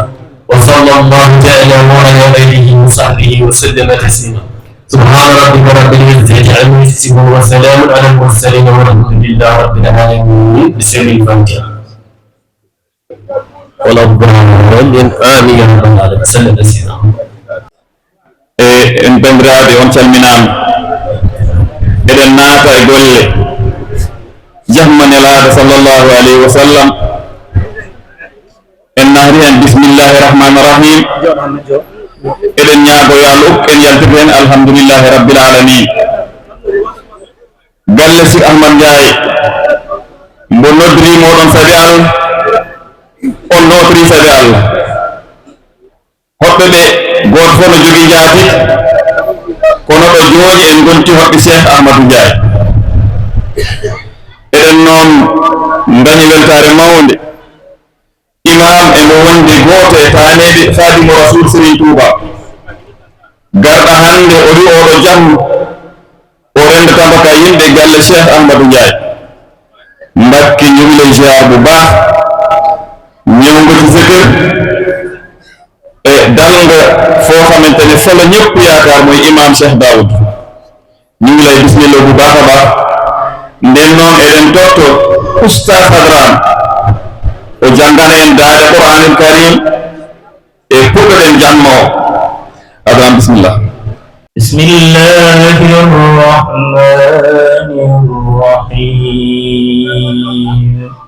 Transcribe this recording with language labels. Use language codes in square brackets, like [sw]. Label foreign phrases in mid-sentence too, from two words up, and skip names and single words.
[ar] وصلى الله تعالى وعلى آله وصحبه وسلم تسليما. سبحان ربك رب العزة عما يصفون وسلام على المرسلين والحمد لله رب العالمين. بسم الفاتحة. ولا الضالين آمين يا رب العالمين. سلم سيدنا. [ff] en bandiraɓe on calminama eɗen naata e golle jahma nelaɗo [ar] sallllahu alayhi wa sallam [ff] en nahri hen [ar] bismillahi rahmani rahim [ff] eɗen ñaago yo Allah en yaltude hen [ar] alhamdulillahi rabbil alamin. [ff] galle Sik Ahmad Ndiaye mbo noddiri moɗon sabi Allah on notiri sabi Allah. hoɓɓe ɓe goto fof no jogui jaati kono ɗo jooɗi en gonti hoɓɓe Cheikh Ahmadou Ndiaye. eɗen noon dañi weltare mawde imam e mo wondi goto e taneɓe Khadimu Rasul Serigne Touba garɗa hande o wi oɗo jam o rendata baka yimɓe galle Cheikh Ahmadou Ndiaye. [wo] Mbakke ñu ngi lay ziar bu baax ñëw nga ci sa kër dal nga foo xamante ne fa la ñëpp yaakaar mooy imam Cheikh Daoud. ñu ngi lay bismillah bu baax a baax [ff] nden noon eɗen totto Oustaz Hadran o janngana en daade [ar] Qur'anul Karim [ff] e puɗɗoɗen jamma o. Hadran bismillah. [ar] bismillahi rrahmani rrahim.